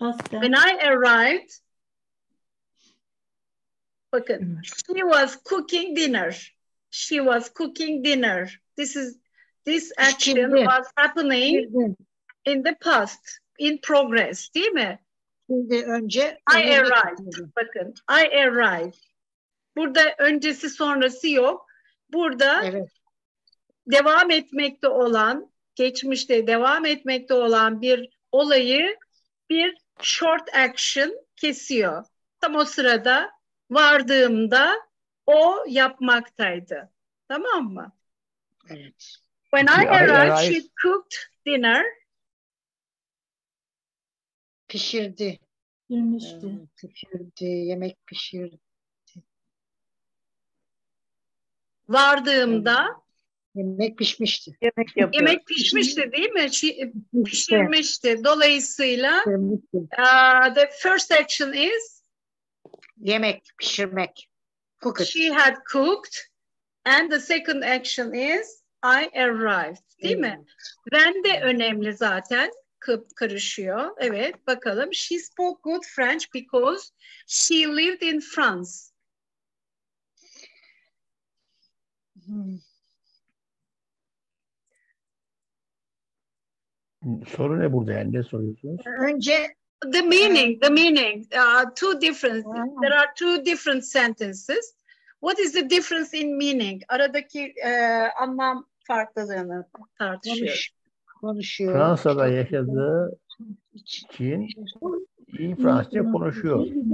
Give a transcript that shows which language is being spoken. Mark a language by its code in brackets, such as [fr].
[en] When I arrived, bakın, she was cooking dinner. She was cooking dinner. This action was happening in the past, in progress, [tr] değil mi? Şimdi önce [en] I arrived. Bakın, I arrived. [tr] Burada öncesi sonrası yok. Burada devam etmekte olan, geçmişte devam etmekte olan bir olayı bir short action kesiyor. Tam o sırada vardığımda o yapmaktaydı. Tamam mı? Evet. [en] When I arrived, she cooked dinner. [tr] Pişirdi. Pişirdi. Yemek pişirdi. Vardığımda yemek pişmişti. Yemek pişmişti değil mi? Pişirmişti. [en] Dolayısıyla the first action is [tr] yemek, pişirmek. [en] Cook it. She had cooked and the second action is I arrived. [tr] Değil mi? When de önemli zaten. karışıyor. Evet, bakalım. [en] She spoke good French because she lived in France. [tr] Soru ne burada yani? Ne soruyorsunuz? Önce [en] the meaning. Two different. There are two different sentences. What is the difference in meaning? [tr] Aradaki anlam farklılığını tartışıyoruz. Konuşuyor. Fransa'da yaşadığı için iyi Fransızca konuşuyor.